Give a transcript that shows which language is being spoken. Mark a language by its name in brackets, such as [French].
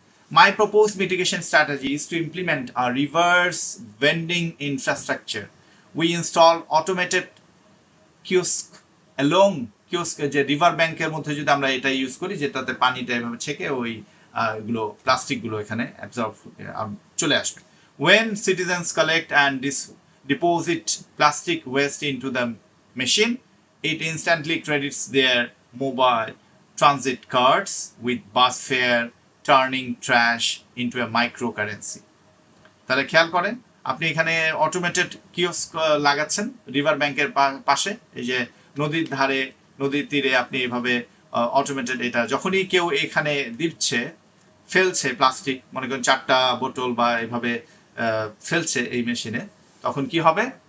[English] My propose mitigation strategy is to implement a reverse vending infrastructure. We install automated kiosk along kiosk, [Bangla] যে river ব্যাংকের মধ্যে যদি আমরা এটা ইউজ করি, যেটাতে পানিটা এভাবে ছেঁকে ওই এগুলো প্লাস্টিকগুলো এখানে অ্যাবজর্ব চলে আসবে। [English] When citizens collect and deposit plastic waste into the machine, it instantly credits their mobile transit cards with bus fare, turning trash into a microcurrency. [Bangla] তাহলে খেয়াল করেন, আপনি এখানে অটোমেটেড কিওস্ক লাগাচ্ছেন রিভার ব্যাংকের পাশে, এই যে নদীর ধারে, নদীর তীরে আপনি এভাবে অটোমেটেড, এটা যখনই কেউ এখানে দিচ্ছে, ফেলছে প্লাস্টিক, মনে করেন 4টা বোতল বা এভাবে ফেলছে এই মেশিনে, তখন কি হবে,